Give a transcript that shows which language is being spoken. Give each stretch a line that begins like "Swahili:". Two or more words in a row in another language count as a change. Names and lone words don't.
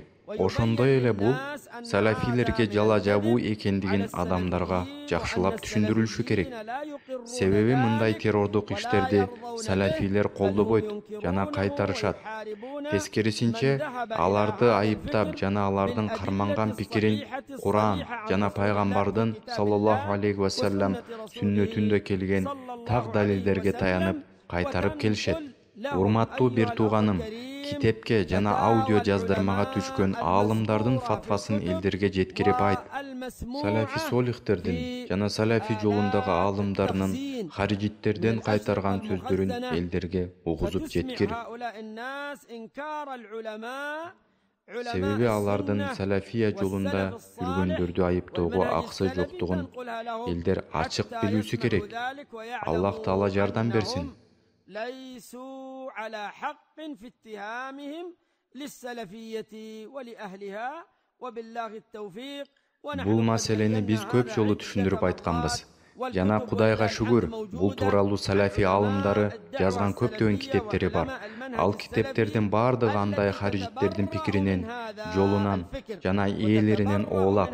Kyrgyz: Ошондой эле бул салафилерге жала жабуу экендигин адамдарга жакшылап түшүндүрүлүшү керек. Себеби мындай террордук иштерди салафилер колдобойт жана кайтарышат. Тескерисинче, аларды айыптап жана алардын карманган пикирин Куран жана пайгамбардын
Arabic: صلى الله عليه وسلم
Kyrgyz: сүннөтүндө келген так далилдерге таянып кайтарып келишет. Урматтуу бир тууганым, китепке жана аудио жаздырмага түшкөн аалымдардын фатвасын элдерге жеткирип айт. Салафи солихтердин жана салафи жолундагы аалымдарынын харижиттерден кайтарган сөздөрүн элдерге угузуп жеткир. Себеби алардын салафия жолунда жүргөндөрдү айыптоого акысы жоктугун элдер ачык билүүсү керек. Аллах Таала жардам берсин.
Arabic: ليسوا على حق في اتهامهم للسلفية ولأهلها وبالله التوفيق.
Kyrgyz: Бул маселени биз көп жолу түшүндүрүп айтканбыз. Жана Кудайга шүгүр, бул тууралуу салафи аалымдары жазган көптөгөн китептери бар. Ал китептердин бардыгы андай харижиттердин пикиринен, жолунан жана ээлеринен оолак.